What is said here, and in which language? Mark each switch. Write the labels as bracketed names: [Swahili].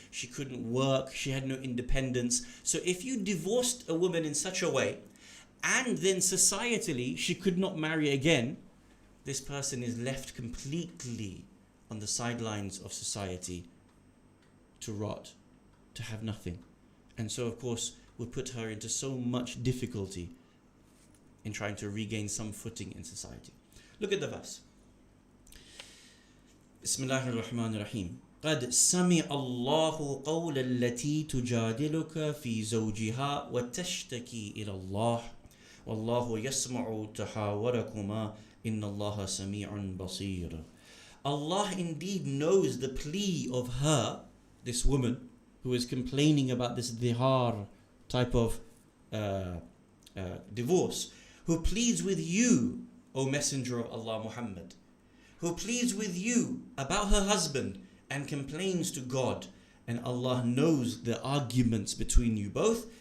[English] She couldn't work. She had no independence. So if you divorced a woman in such a way, and then societally she could not marry again, this person is left completely on the sidelines of society to rot, to have nothing. And so of course would put her into so much difficulty in trying to regain some footing in society. Look at the verse. [Arabic] Bismillahir Rahmanir Rahim. قد سمع الله قول التي تجادلك في زوجها وتشتكي إلى الله والله يسمع تحاوركما إن الله سميع بصير. [English] Allah indeed knows the plea of her, this woman who is complaining about this dhihar type of divorce, who pleads with you, O Messenger of Allah Muhammad, who pleads with you about her husband and complains to God, and Allah knows the arguments between you both.